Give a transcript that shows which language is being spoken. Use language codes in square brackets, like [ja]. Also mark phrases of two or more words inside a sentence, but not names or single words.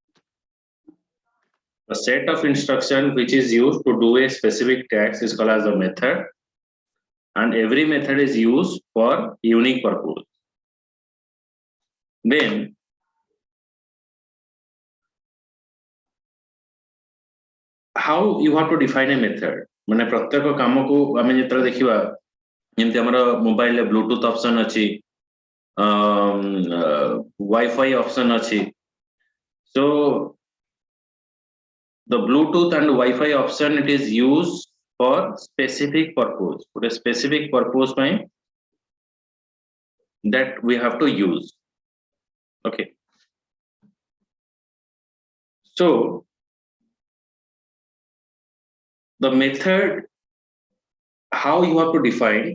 [en] A set of instruction which is used to do a specific task is called as a method, and every method is used for unique purpose. Then how you have to define a method? [or] ମାନେ ପ୍ରତ୍ୟେକ କାମ କୁ ଆମେ ଯେତେବେଳେ ଦେଖିବା ଯେମିତି ଆମର ମୋବାଇଲ ରେ ବ୍ଲୁଟୁଥ ଅପସନ ଅଛି, ୱାଇଫାଇ ଅପସନ ଅଛି. [en] So the Bluetooth and Wi-Fi option, it is used for specific purpose. For a specific purpose that we have to use. Okay. So the method, how you have to define?